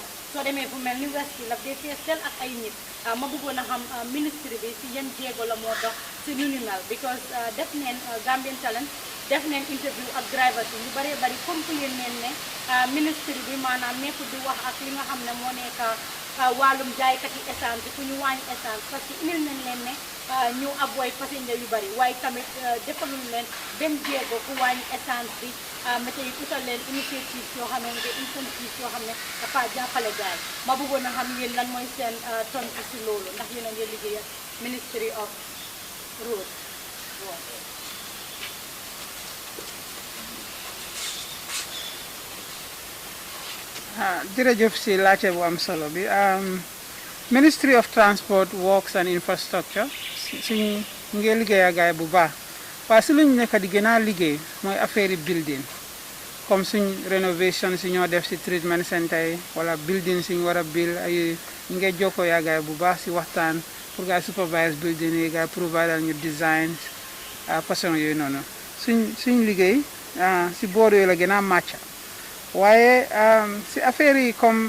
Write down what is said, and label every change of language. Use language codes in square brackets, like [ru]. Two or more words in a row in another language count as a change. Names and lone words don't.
[wo] soo demee fu mel ni West Hill daf dee fees del ak ay nit ma bëggoon a xam ministre bi si yan jéego la moo dox si lu ni mel because def neen Gambian Talents def neen interview ak drivers yi ñu bëree bëri complain neen ne ministre bi maanaam nekkul di wax ak li nga xam ne moo nekk wàllum jaaykat yi essence bi fu ñu wàññi essence [fr] parce que [wo] indil nañ leen ne ñu [en] avoid passenger [wo] yu bëri waaye tamit defaluñ leen benn jéego ku wàññi essence bi météo yi utal leen initiative yoo xam ne incentive yoo xam ne dafa jàppale gars yi ma bëggoon a xam yéen lan mooy seen tontu si loolu ndax yéen a ngi liggéey ak Ministry of Road. jërëjëf si laajte bu am solo bi Ministry of Transport Works and Infrastructure suñ ngi liggéey ak gaay bu baax waaye si luñ nekk di gën a liggéey mooy affaire yi building comme suñ rénovation si ñoo def si [en] treatment center [wo] yi wala building suñ war a build ay ñu ngi jokkoo yaa gaay bu baax si waxtaan pour gaay [en] supervise building [wo] yi gaay provide ñu design façon yooyu noonu suñ liggéey si boor yooyu la gën a màcc waaye si affaire yi comme